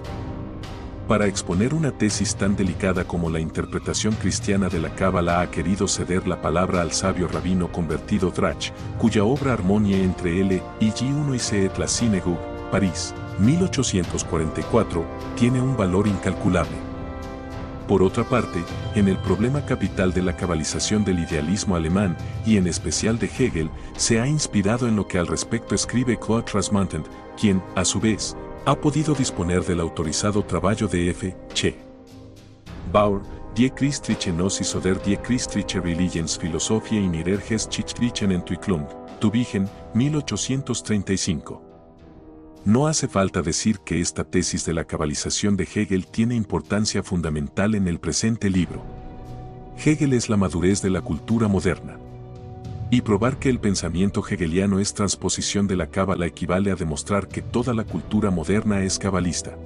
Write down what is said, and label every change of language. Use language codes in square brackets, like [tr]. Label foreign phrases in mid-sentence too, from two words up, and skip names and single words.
[es] Para exponer una tesis tan delicada como la interpretación cristiana de la Cábala ha querido ceder la palabra al sabio rabino convertido Drach, cuya obra Armonie entre L y G1 y C et la Synagogue, París, 1844, tiene un valor incalculable. Por otra parte, en el problema capital de la cabalización del idealismo alemán, y en especial de Hegel, se ha inspirado en lo que al respecto escribe Claude Trasmontant, quien, a su vez, ha podido disponer del autorizado trabajo de F. Che. Bauer, Die christliche Gnosis oder die christliche Religionsphilosophie in ihrer geschichtlichen Entwicklung, Tübingen, 1835. No hace falta decir que esta tesis de la cabalización de Hegel tiene importancia fundamental en el presente libro. Hegel es la madurez de la cultura moderna. Y probar que el pensamiento hegeliano es transposición de la cábala equivale a demostrar que toda la cultura moderna es cabalista.